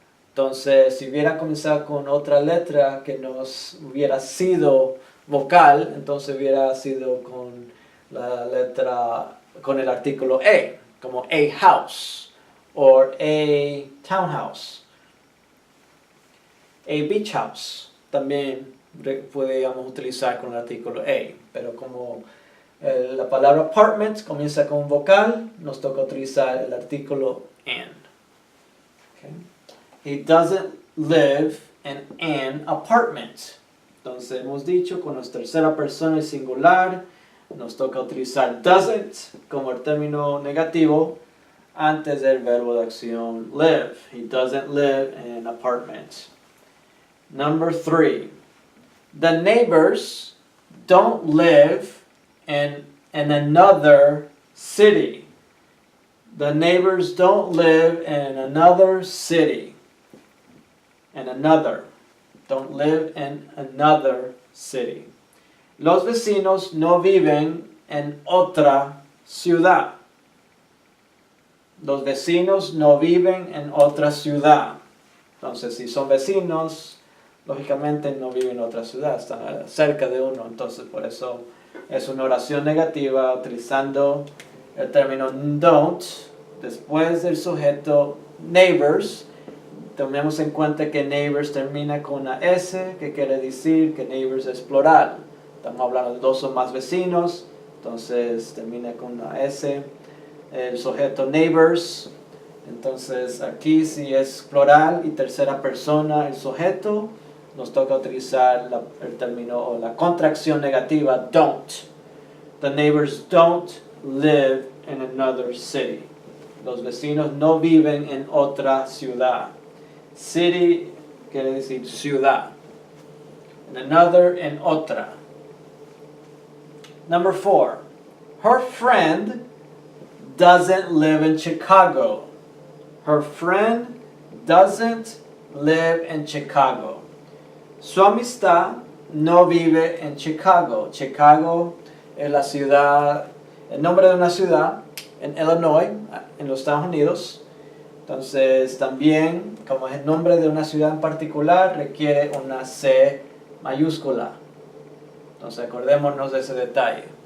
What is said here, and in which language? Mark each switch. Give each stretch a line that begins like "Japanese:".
Spanish: Entonces, si hubiera comenzado con otra letra que nos hubiera sido vocal, entonces hubiera sido con la letra, con el artículo a, como a house, o a townhouse, a beach house. También podríamos utilizar con el artículo a, pero como la palabra apartment comienza con un vocal, nos toca utilizar el artículo an.
English: Okay. He doesn't live in an apartment.
Spanish: Entonces hemos dicho con nuestra tercera persona y singular, nos toca utilizar doesn't como el término negativo antes del verbo de acción live.
English: He doesn't live in an apartment. Number 3. The neighbors don't live in another city. The neighbors don't live in another city. Don't live in another city.
Spanish: Los vecinos no viven en otra ciudad. Los vecinos no viven en otra ciudad. Entonces, si son vecinos, lógicamente no viven en otra ciudad, están cerca de uno. Entonces, por eso es una oración negativa utilizando el término don't después del sujeto neighbors. Tomemos en cuenta que neighbors termina con una S, que quiere decir que neighbors es plural. Estamos hablando de dos o más vecinos, entonces termina con una S. El sujeto neighbors, entonces aquí si es plural y tercera persona el sujeto, nos toca utilizar el término o la contracción negativa don't.
English: The neighbors don't live in another city.
Spanish: Los vecinos no viven en otra ciudad. City quiere decir ciudad.
English: In another,
Spanish: en otra.
English: Number 4. Her friend doesn't live in Chicago. Her friend doesn't live in Chicago.
Spanish: Su amistad no vive en Chicago. Chicago es la ciudad, el nombre de una ciudad en Illinois, en los Estados Unidos. Entonces también, como es el nombre de una ciudad en particular, requiere una C mayúscula. Entonces acordémonos de ese detalle.